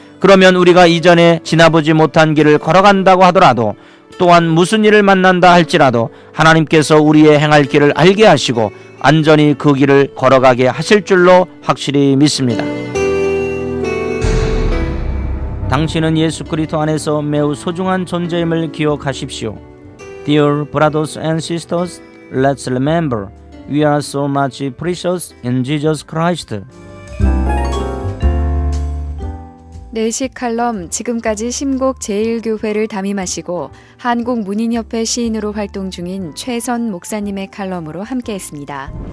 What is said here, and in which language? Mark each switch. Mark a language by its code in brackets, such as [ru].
[ko] 그러면 우리가 이전에 지나보지 못한 길을 걸어간다고 하더라도, 또한 무슨 일을 만난다 할지라도 하나님께서 우리의 행할 길을 알게 하시고 안전히 그 길을 걸어가게 하실 줄로 확실히 믿습니다. 당신은 예수 그리스도 안에서 매우 소중한 존재임을 기억하십시오. [en] Dear brothers and sisters, let's remember we are so much precious in Jesus Christ. [ko] 내식 칼럼, 지금까지 심곡 제1교회를 담임하시고 한국문인협회 시인으로 활동 중인 최선 목사님의 칼럼으로 함께했습니다.